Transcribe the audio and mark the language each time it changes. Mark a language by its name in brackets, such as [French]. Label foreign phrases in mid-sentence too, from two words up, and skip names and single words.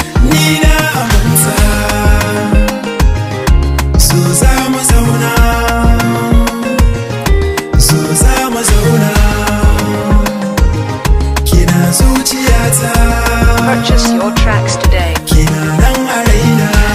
[Hausa] Ni na amanta. Zo za mu zauna. Zo za mu zauna. Kina zuciyata. [English] Purchase your tracks today. [Hausa] Kina nan a raina.